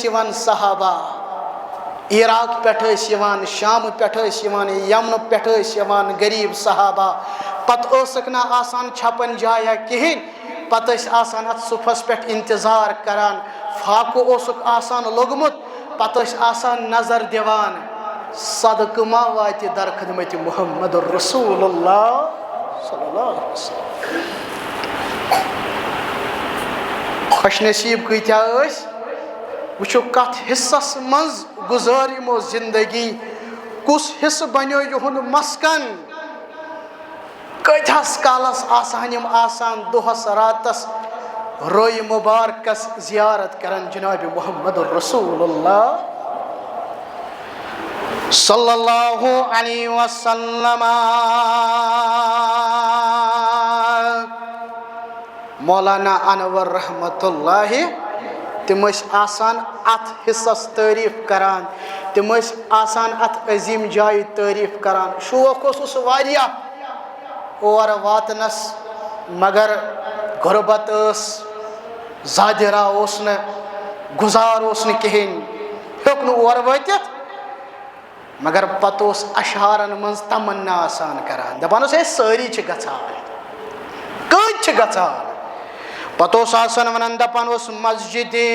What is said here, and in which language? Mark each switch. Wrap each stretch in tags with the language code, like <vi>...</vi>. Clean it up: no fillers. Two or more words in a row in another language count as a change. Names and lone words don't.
<ks>یِوان صحابہ عراق پٮ۪ٹھ ٲسۍ یِوان شامہٕ پٮ۪ٹھ ٲسۍ یِوان یمنہٕ پٮ۪ٹھ ٲسۍ یِوان غریٖب صحابہ پتہٕ ٲسکھ نہٕ آسان چھپن جایا کِہیٖنۍ پتہٕ ٲسۍ آسان اتھ صُفس پٮ۪ٹھ انتظار کران فاقہٕ اوسُکھ آسان لوٚگمُت پتہٕ ٲسۍ آسان نظر دِوان صدقہٕ ما واتہِ در خدمتِ محمد رسول اللہ</ks> <ar>صلی اللہ علیہ وسلم</ar> <ks>خوش نصیٖب کۭتیاہ ٲسۍ وٕچھو کتھ حصس منٛز گُزٲر یِمو زندگی کُس حصہٕ بنیو یِہُنٛد مسکن کۭتِہس کالس آسہن یِم آسان دۄہس راتس رویہِ مُبارکس زیارت کران جناب محمد رسول اللہ</ks> <ar>صلی اللہ علیہ وسلم</ar> <ks>مولانا انور رحمت اللہ تِم ٲسۍ آسان اتھ حصس تعریٖف کران تِم ٲسۍ آسان اتھ عظیٖم جایہِ تعریٖف کران شوق اوسُس واریاہ اور واتنس مگر غربت ٲس زادِرا اوس نہٕ گُزار اوس نہٕ کِہیٖنۍ ہیوٚک نہٕ اور وٲتِتھ مگر پتہٕ اوس اشعارن منٛز تمنا آسان کران دپان اوس ہے سٲری چھِ گژھان کۭتۍ چھِ گژھان پتہٕ اوس آسان ونان دپان اوس مسجدِ</ks>